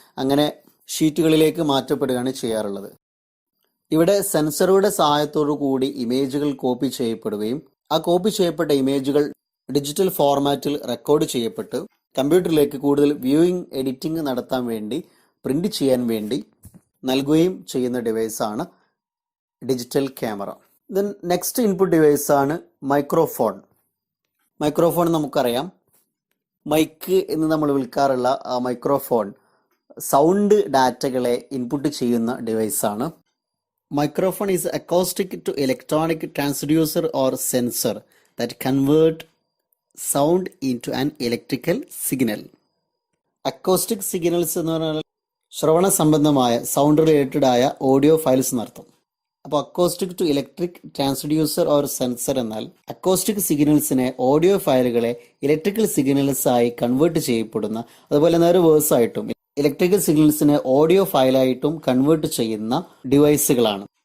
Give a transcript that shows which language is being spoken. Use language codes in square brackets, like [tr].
[ml] അങ്ങനെ ഷീറ്റുകളിലേക്ക് മാറ്റപ്പെടുകയാണ് ചെയ്യാറുള്ളത്. ഇവിടെ സെൻസറുടെ സഹായത്തോടു കൂടി ഇമേജുകൾ കോപ്പി ചെയ്യപ്പെടുകയും ആ കോപ്പി ചെയ്യപ്പെട്ട ഇമേജുകൾ ഡിജിറ്റൽ ഫോർമാറ്റിൽ റെക്കോർഡ് ചെയ്യപ്പെട്ട് കമ്പ്യൂട്ടറിലേക്ക് കൂടുതൽ വ്യൂയിങ്, എഡിറ്റിംഗ് നടത്താൻ വേണ്ടി, പ്രിന്റ് ചെയ്യാൻ വേണ്ടി നൽകുകയും ചെയ്യുന്ന ഡിവൈസാണ് digital camera. [en] then next [ml] input ഡിവൈസാണ് microphone. Microphone നമുക്കറിയാം, മൈക്ക് എന്ന് നമ്മൾ വിളിക്കാറുള്ള മൈക്രോഫോൺ സൗണ്ട് ഡാറ്റകളെ ഇൻപുട്ട് ചെയ്യുന്ന ഡിവൈസാണ്. [en] Microphone is acoustic to electronic transducer or sensor that convert sound into an electrical signal. [ml] Acoustic signals എന്ന് പറഞ്ഞാൽ ശ്രവണ സംബന്ധമായ സൗണ്ട് റിലേറ്റഡ് ആയ ഓഡിയോ ഫയൽസ് എന്നർത്ഥം. അപ്പോൾ [en] acoustic to electric transducer or sensor [ml] എന്നാൽ അക്കോസ്റ്റിക് സിഗ്നൽസിനെ ഓഡിയോ ഫയലുകളെ ഇലക്ട്രിക്കൽ സിഗ്നൽസ് ആയി convert ചെയ്യപ്പെടുന്ന, അതുപോലെ നേരെ വേഴ്സ് ആയിട്ടും ഇലക്ട്രിക്കൽ സിഗ്നൽസിനെ ഓഡിയോ ഫയലായിട്ടും കൺവേർട്ട് ചെയ്യുന്ന ഡിവൈസുകളാണ്.